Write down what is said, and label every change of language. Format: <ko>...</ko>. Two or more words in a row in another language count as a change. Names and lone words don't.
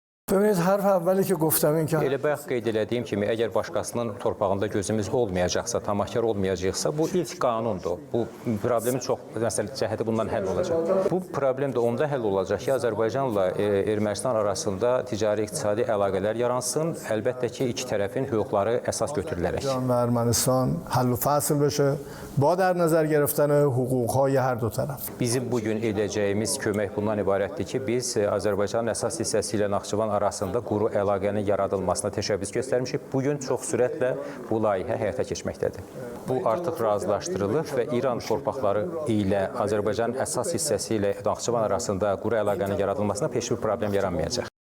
<fa>ببینید حرف اولی که گفتم این که</fa> <az>Elə bayaq qeyd elədiyim kimi, əgər başqasının torpağında gözümüz olmayacaqsa, tamahkar olmayacaqsa, bu ilk qanundur. Bu problemin çox məsələ cəhəti bundan həll olacaq. Bu problem də onda həll olacaq ki, Azərbaycanla Ermənistan arasında ticari-iqtisadi əlaqələr yaransın. Əlbəttə ki, iki tərəfin hüquqları əsas götürülərək.</az> <fa>و ارمنستان حل و فصل بشه با در نظر گرفتن حقوق‌های هر دو طرف.</fa> <az>Bizim bugün edəcəyimiz kömək bundan ibarətdir ki, biz Azərbaycanın əsas hissəsi ilə Naxçıvan arasında quru əlaqənin yaradılmasına təşəbbüs göstərmişik. Bugün çox sürətlə bu layihə həyata keçməkdədir. Bu artıq razılaşdırılıb və İran torpaqları ilə Azərbaycanın əsas hissəsi ilə Naxçıvan arasında quru əlaqənin yaradılmasına heç bir problem yaranmayacaq.</az>